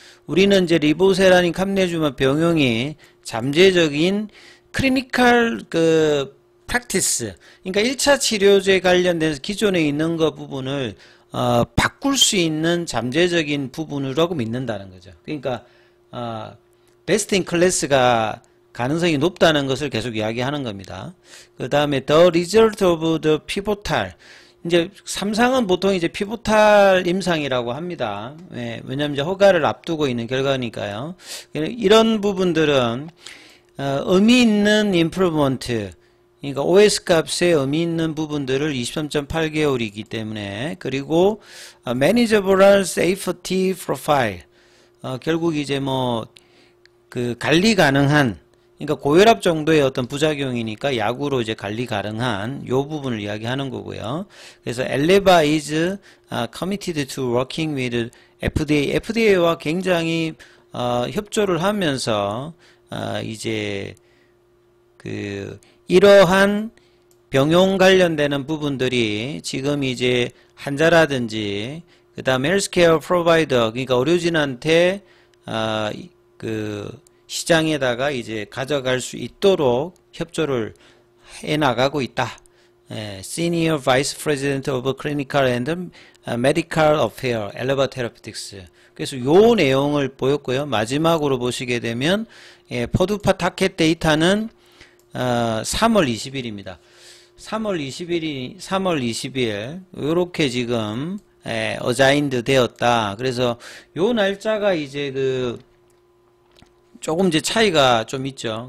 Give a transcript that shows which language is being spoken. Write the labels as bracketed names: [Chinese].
[Korean] 우리는 이제 리보세라닌 캄네주마 병용이 잠재적인 클리니컬 프랙티스. 그러니까 1차 치료제 관련돼서 기존에 있는 거 부분을 바꿀 수 있는 잠재적인 부분이라고 믿는다는 거죠. 그러니까 베스트 인 클래스가 가능성이 높다는 것을 계속 이야기하는 겁니다. [English] 그 다음에 the result of the pivotal. [Korean] 이제 삼상은 보통 이제 피보탈 임상이라고 합니다. 예, 왜냐하면 이제 허가를 앞두고 있는 결과니까요. 이런 부분들은 의미 있는 임프루먼트, 그러니까 OS 값에 의미 있는 부분들을 23.8개월이기 때문에 그리고 [English] manageable safety profile, [Korean] 결국 이제 뭐 그 관리 가능한, 그러니까 고혈압 정도의 어떤 부작용이니까 약으로 이제 관리 가능한 요 부분을 이야기하는 거고요. 그래서 [English] Eleva is committed to working with FDA. [Korean] FDA와 굉장히 협조를 하면서 이제 그 이러한 병용 관련되는 부분들이 지금 이제 환자라든지 그 다음에 헬스케어 프로바이더, 그러니까 의료진한테 그 시장에다가 이제 가져갈 수 있도록 협조를 해 나가고 있다. [English] Senior Vice President of Clinical and Medical Affairs, Eleva Therapeutics. [Korean] 그래서 요 내용을 보였고요. 마지막으로 보시게 되면 퍼두파 타켓 데이터는 3월 20일입니다. 3월 20일 요렇게 지금 어자인드 되었다. 그래서 요 날짜가 이제 그 조금 이제 차이가 좀 있죠.